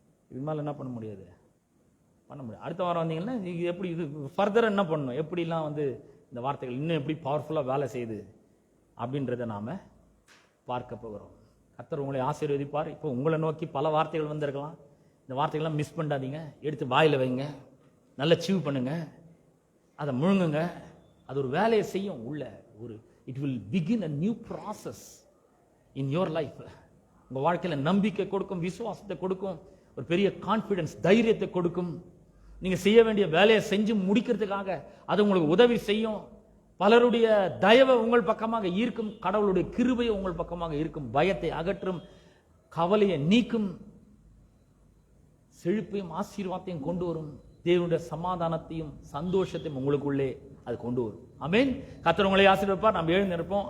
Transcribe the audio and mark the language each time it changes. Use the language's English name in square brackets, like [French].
[Tamil] இது மேலே என்ன பண்ண முடியாது, பண்ண முடியாது. அடுத்த வாரம் வந்தீங்கன்னா எப்படி இது ஃபர்தர் என்ன பண்ணணும், எப்படிலாம் இந்த வார்த்தைகள் இன்னும் எப்படி பவர்ஃபுல்லாக வேலை செய்யுது அப்படின்றத நாம பார்க்க போகிறோம். கர்த்தர் உங்களை ஆசீர்வதிப்பார். இப்போ உங்களை நோக்கி பல வார்த்தைகள் வந்திருக்கலாம். இந்த வார்த்தைகள்லாம் மிஸ் பண்ணாதீங்க, எடுத்து வாயில வைங்க, நல்லா சீவ் பண்ணுங்க, அதை முழுங்குங்க. அது ஒரு வேலையை செய்யும் உள்ள. [English] It will begin a new process in your life. [Tamil] உங்க வாழ்க்கையில நம்பிக்கை கொடுக்கும், விசுவாசத்தை கொடுக்கும், ஒரு பெரிய கான்ஃபிடன்ஸ், தைரியத்தை கொடுக்கும். நீங்க செய்ய வேண்டிய வேலையை செஞ்சு முடிக்கிறதுக்காக அது உங்களுக்கு உதவி செய்யும். பலருடைய தயவை உங்கள் பக்கமாக ஈர்க்கும், கடவுளுடைய கிருபையை உங்கள் பக்கமாக இருக்கும், பயத்தை அகற்றும், கவலையை நீக்கும், செழிப்பையும் ஆசீர்வாதத்தையும் கொண்டு வரும், தேவனுடைய சமாதானத்தையும் சந்தோஷத்தையும் உங்களுக்குள்ளே அது கொண்டு வரும். ஆமென். கர்த்தர் உங்களை ஆசீர்வதிப்பார். நாம் எழுந்து நிற்போம்.